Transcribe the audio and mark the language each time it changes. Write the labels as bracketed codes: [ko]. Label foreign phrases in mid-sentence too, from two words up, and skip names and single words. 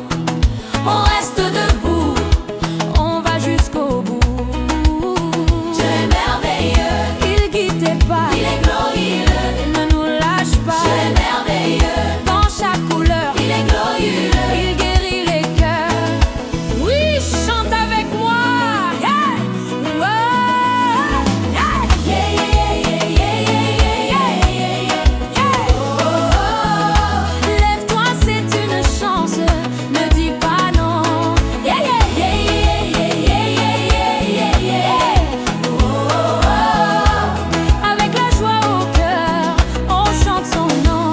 [fr] On reste debout, on va jusqu'au bout. Dieu est merveilleux, Il guide tes pas, il est glorieux. il ne nous lâche pas. Dieu est merveilleux, Dans chaque couleur, il est glorieux. il guérit les cœurs. Oui, chante avec moi. [en] Yeah! Oh, yeah! Yeah, yeah, yeah, yeah, yeah, yeah, yeah, yeah. Oh, [fr] Lève-toi, c'est une chance. Ne dis pas non. [en] Yeah, yeah, yeah, yeah, yeah, yeah, yeah, yeah, yeah. Oh, [fr] Avec la joie au cœur, on chante son nom.